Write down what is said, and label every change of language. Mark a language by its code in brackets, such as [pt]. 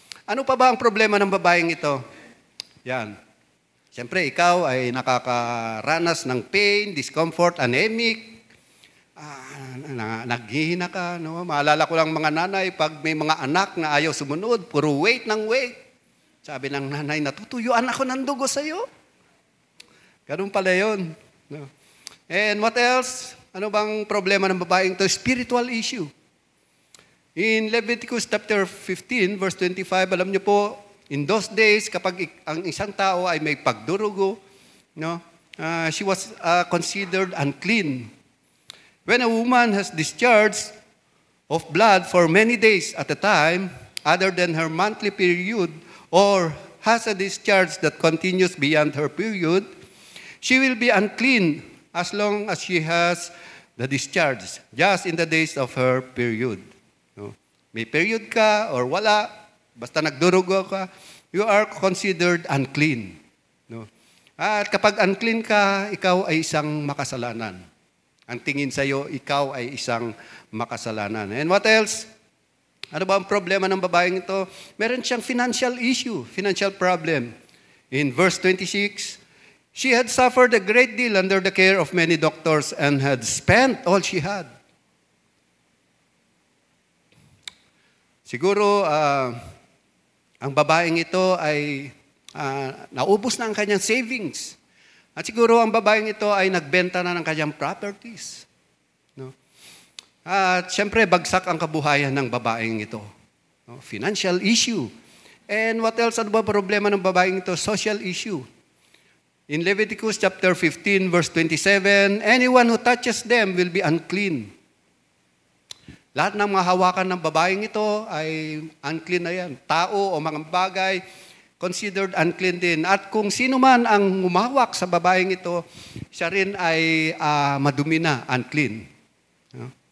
[tl] Ano pa ba ang problema ng babaeng ito? Yan. Siyempre, ikaw ay nakakaranas ng pain, discomfort, anemic, naghihina ka. No? Maalala ko lang mga nanay, pag may mga anak na ayaw sumunod, puro wait ng wait. Sabi ng nanay, natutuyuan ako ng dugo sa'yo. Ganun pala yun. No? [en] And what else? [tl] Ano bang problema ng babaeng ito? [en] Spiritual issue. In Leviticus chapter 15, verse 25, [tl] alam niyo po, [en] in those days, [tl] kapag ang isang tao ay may pagdurugo, no, [en] she was considered unclean. When a woman has discharge of blood for many days at a time, other than her monthly period, or has a discharge that continues beyond her period, she will be unclean as long as she has the discharge, just in the days of her period. No? [tl] May period ka or wala, basta nagdurugo ka, [en] you are considered unclean. No? [tl] At kapag unclean ka, ikaw ay isang makasalanan. Ang tingin sa iyo, ikaw ay isang makasalanan. [en] And what else? [tl] Ano ba ang problema ng babaeng ito? Meron siyang financial issue, financial problem. [en] In verse 26, she had suffered a great deal under the care of many doctors and had spent all she had. [tl] Siguro, ang babaeng ito ay naubos na ang kanyang savings. At siguro ang babaeng ito ay nagbenta na ng kanyang properties. No? At siyempre, bagsak ang kabuhayan ng babaeng ito. [en] No? Financial issue. And what else? [tl] Ano ba problema ng babaeng ito? [en] Social issue. In Leviticus chapter 15, verse 27, anyone who touches them will be unclean. [tl] Lahat ng mga hawakan ng babaeng ito ay unclean na yan. Tao o mga bagay, considered unclean din. At kung sino man ang humawak sa babaeng ito, siya rin ay madumi na, unclean. No?